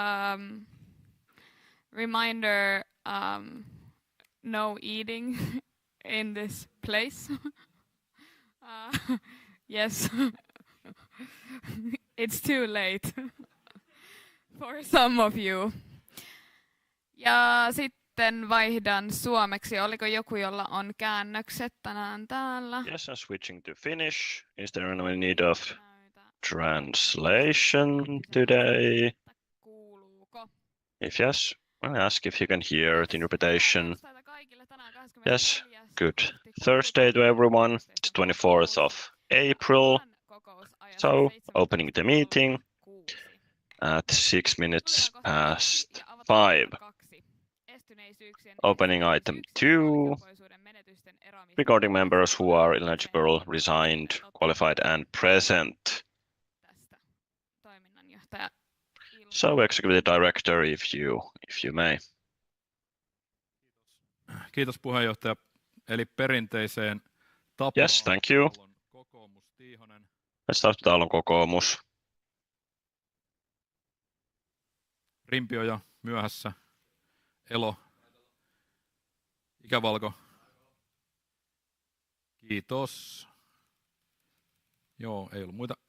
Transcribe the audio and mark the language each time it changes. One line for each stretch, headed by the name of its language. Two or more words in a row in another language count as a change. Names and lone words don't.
English: Reminder, no eating in this place. Yes, it's too late for some of you.
Finnish: Ja sitten vaihdan suomeksi. Oliko joku, jolla on käännökset tänään täällä?
English: Yes, I'm switching to Finnish. Is there any need of translation today?
Finnish: Kuuluuko?
English: If yes, I'll ask if you can hear the interpretation. Yes, good. Thursday to everyone. It's 24th of April. So, opening the meeting at 6 minutes past 5. Opening item 2. Regarding members who are eligible, resigned, qualified and present. So, Executive Director, if you may.
Finnish: Kiitos puheenjohtaja. Eli perinteiseen tapaan.
English: Yes, thank you. Let's start with
Finnish: Aallon kokoomus. Rimpio ja myöhässä. Elo. Ikävalko. Kiitos. Joo, ei ollut muita.